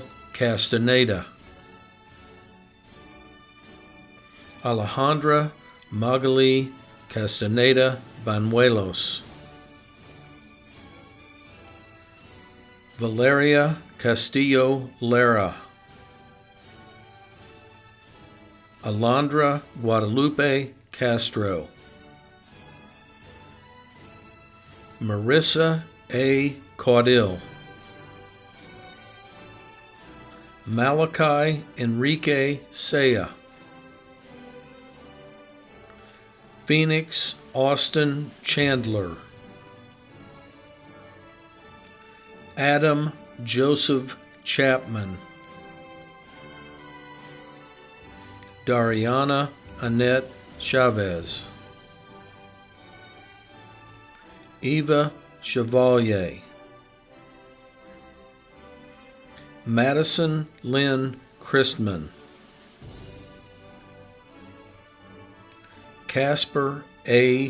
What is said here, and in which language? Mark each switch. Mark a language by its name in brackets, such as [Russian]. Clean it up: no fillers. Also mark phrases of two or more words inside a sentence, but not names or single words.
[English] Castaneda, Alejandra Magali Castaneda Banuelos, Valeria Castillo Lara, Alondra Guadalupe Castro, Marissa A. Caudill, Malachi Enrique Saya, Phoenix Austin Chandler, Adam Joseph Chapman, Dariana Annette Chavez, Eva Chevalier, Madison Lynn Christman, Casper A.